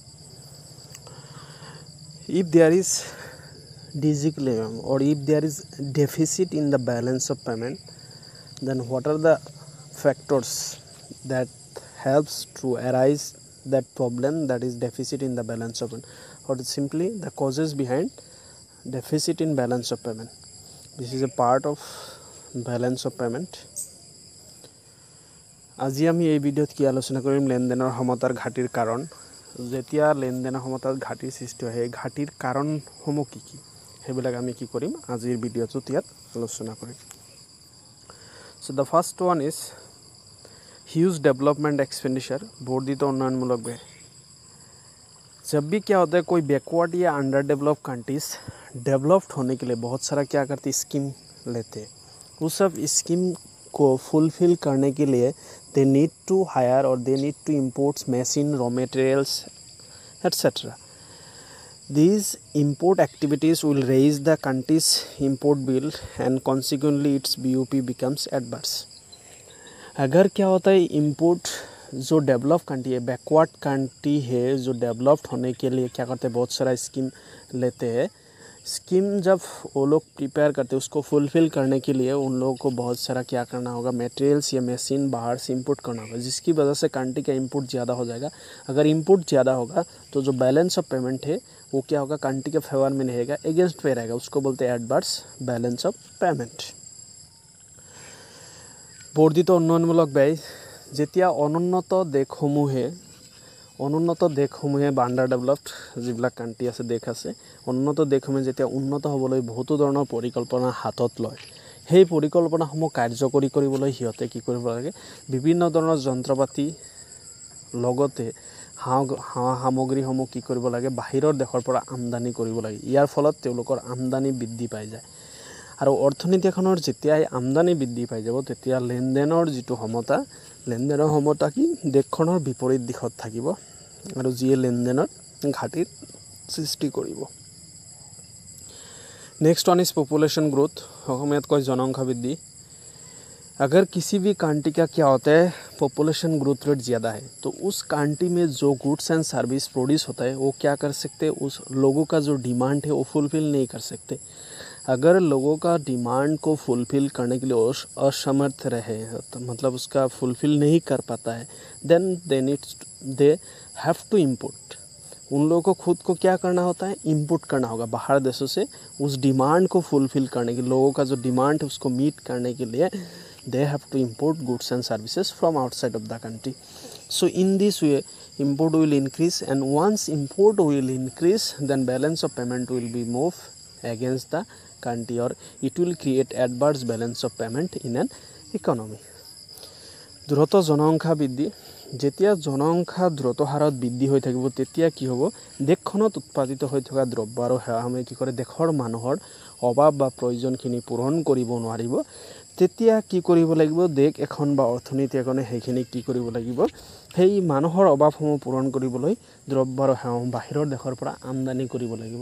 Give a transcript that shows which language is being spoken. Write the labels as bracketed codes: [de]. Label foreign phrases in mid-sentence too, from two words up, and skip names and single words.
[en] If there is disequilibrium or if there is deficit in the balance of payment, then what are the factors that helps to arise that problem, that is deficit in the balance of payment, or simply the causes behind deficit in balance of payment. This is a part of balance of payment. [as] আজি আমি এই ভিডিওত কি আলোচনা কৰিম লেনদেনৰ সমতাৰ ঘাটিৰ কাৰণ। যেতিয়া লেনদেনৰ সমতাৰ ঘাটিৰ সৃষ্টি হয়, ঘাটিৰ কাৰণসমূহ কি কি সেইবিলাক আমি কি কৰিম আজিৰ ভিডিওটোত ইয়াত আলোচনা কৰিম। [en] So the first one is huge development expenditure, [as] বৰ্ধিত উন্নয়নমূলক ব্যয়। [hi] जब भी क्या होता है कोई बैकवर्ड या [en] under develop countries developed [hi] होने के लिए बहुत सारा क्या करती स्कीम लेते हैं। उस सब स्कीम को फुलफिल करने के लिए [en] they need to hire [hi] और [en] they need to import machine, raw materials etcetera. These import activities will raise the country's import bill and consequently its BOP becomes adverse। [hi] अगर क्या होता है इम्पोर्ट जो [en] develop country [hi] है, [en] backward country [hi] है, जो डेवलप्ड होने के लिए क्या करते हैं बहुत सारा स्कीम लेते हैं। स्कीम जब वो लोग प्रिपेयर करते हैं उसको फुलफ़िल करने के लिए उन लोगों को बहुत सारा क्या करना होगा, मटेरियल्स या मशीन बाहर से इंपोर्ट करना होगा, जिसकी वजह से कंट्री का इंपोर्ट ज़्यादा हो जाएगा। अगर इंपोर्ट ज़्यादा होगा तो जो [en] balance of payment [hi] है वो क्या होगा, कंट्री के फेवर में नहीं रहेगा, एगेंस्ट पे रहेगा। उसको बोलते हैं [en] adverse balance of payment. [as] বৰ্ধিত উন্নয়নমূলক ব্যয়। যেতিয়া অনুন্নত দেশসমূহে বা [en] under developed [as] যিবিলাক কাণ্ট্ৰি আছে, দেশ আছে, উন্নত দেশসমূহে যেতিয়া উন্নত হ'বলৈ বহুতো ধৰণৰ পৰিকল্পনা হাতত লয়, সেই পৰিকল্পনাসমূহ কাৰ্যকৰী কৰিবলৈ সিহঁতে কি কৰিব লাগে, বিভিন্ন ধৰণৰ যন্ত্ৰপাতি লগতে সামগ্ৰীসমূহ কি কৰিব লাগে, বাহিৰৰ দেশৰ পৰা আমদানি কৰিব লাগে। ইয়াৰ ফলত তেওঁলোকৰ আমদানি বৃদ্ধি পাই যায়। আৰু অৰ্থনীতি এখনৰ যেতিয়াই আমদানি বৃদ্ধি পাই যাব তেতিয়া লেনদেনৰ যিটো সমতা, লেনদেনৰ সমতা কি দেশখনৰ বিপৰীত দিশত থাকিব আৰু যিয়ে লেনদেনৰ ঘাটিৰ সৃষ্টি কৰিব। [en] Next one is population growth, [as] অসমীয়াত কয় জনসংখ্যা বৃদ্ধি। [hi] अगर किसी भी कंट्री का क्या होता है [en] population growth rate [hi] ज़्यादा है तो उस कंट्री में जो [en] goods and service produce [hi] होता है वो क्या कर सकते हैं, उस लोगों का जो डिमांड है वो फुलफ़िल नहीं कर सकते। अगर लोगों का डिमांड को फुलफ़िल करने के लिए असमर्थ रहे, तो मतलब उसका फुलफ़िल नहीं कर पाता है, [en] then they have to import. [hi] उन लोगों को खुद को क्या करना होता है, इंपोर्ट करना होगा बाहर देशों से उस डिमांड को फुलफ़िल करने के, लोगों का जो डिमांड है उसको मीट करने के लिए [en] they have to import goods and services from outside of the country. So in this way import will increase, and once import will increase then balance of payment will be moved against the country, or it will create adverse balance of payment in an economy. [as] দ্রুত জনসংখ্যা বৃদ্ধি। যেতিয়া জনসংখ্যা দ্ৰুত হাৰত বৃদ্ধি হৈ থাকিব তেতিয়া কি হ'ব, দেশখনত উৎপাদিত হৈ থকা দ্ৰব্য আৰু সেৱাসমূহে কি কৰে, দেশৰ মানুহৰ অভাৱ বা প্ৰয়োজনখিনি পূৰণ কৰিব নোৱাৰিব। তেতিয়া কি কৰিব লাগিব, দেশ এখন বা অৰ্থনীতি এখনে সেইখিনি কি কৰিব লাগিব, সেই মানুহৰ অভাৱসমূহ পূৰণ কৰিবলৈ দ্ৰব্য আৰু সেৱাসমূহ বাহিৰৰ দেশৰ পৰা আমদানি কৰিব লাগিব।